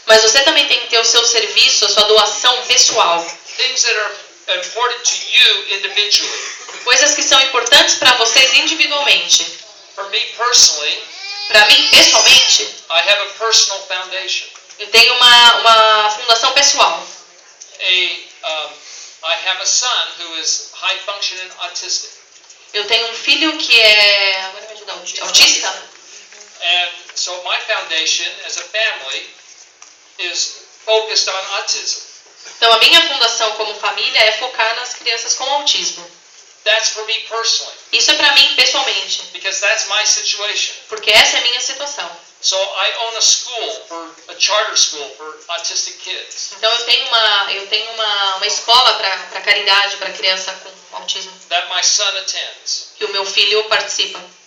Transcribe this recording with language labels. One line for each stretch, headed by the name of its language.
Portuguese: Mas você também tem que ter o seu serviço, a sua doação pessoal.
English: Things that are important to you individually.
Portuguese: Coisas que são importantes para vocês individualmente.
English: For me personally,
Portuguese: para mim, pessoalmente,
English: I have a personal foundation.
Portuguese: Eu tenho uma fundação pessoal.
English: I have a son who is high functioning autistic.
Portuguese: Eu tenho um filho que é autista.
English: And so my foundation as a family is focused on autism.
Portuguese: Então a minha fundação como família é focar nas crianças com autismo.
English: That's for me personally.
Portuguese: Isso é para mim pessoalmente.
English: Because that's my situation.
Portuguese: Porque essa é a minha situação.
English: So I own a charter school for autistic kids.
Portuguese: Então eu tenho uma escola para caridade para criança com autismo.
English: That my son attends.
Portuguese: Que o meu filho participa.